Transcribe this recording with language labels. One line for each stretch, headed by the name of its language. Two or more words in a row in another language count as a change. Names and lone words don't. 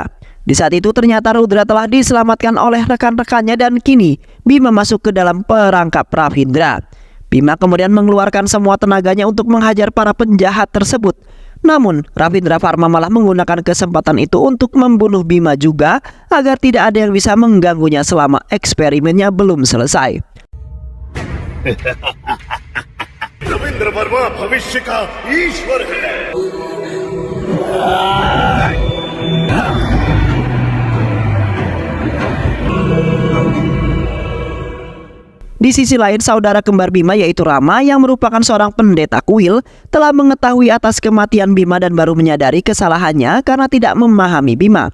Indonesian: Di saat itu ternyata Rudra telah diselamatkan oleh rekan-rekannya dan kini Bima masuk ke dalam perangkap Ravindra. Bima kemudian mengeluarkan semua tenaganya untuk menghajar para penjahat tersebut. Namun Ravindra Varma malah menggunakan kesempatan itu untuk membunuh Bima juga agar tidak ada yang bisa mengganggunya selama eksperimennya belum selesai.
Hindi: रविंद्र वर्मा भविष्य का ईश्वर है।
Indonesian: Di sisi lain, saudara kembar Bima yaitu Rama yang merupakan seorang pendeta kuil telah mengetahui atas kematian Bima dan baru menyadari kesalahannya karena tidak memahami Bima.